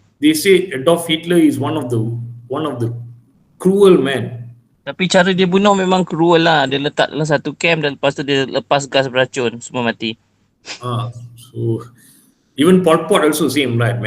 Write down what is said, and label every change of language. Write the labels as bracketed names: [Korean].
[English] They say Adolf Hitler is one of the cruel men. [Malay] Tapi cara dia bunuh memang cruel lah. Dia letak dalam satu camp dan lepas tu dia lepas gas beracun. Semua mati. [English] So even Pol Pot also same, right?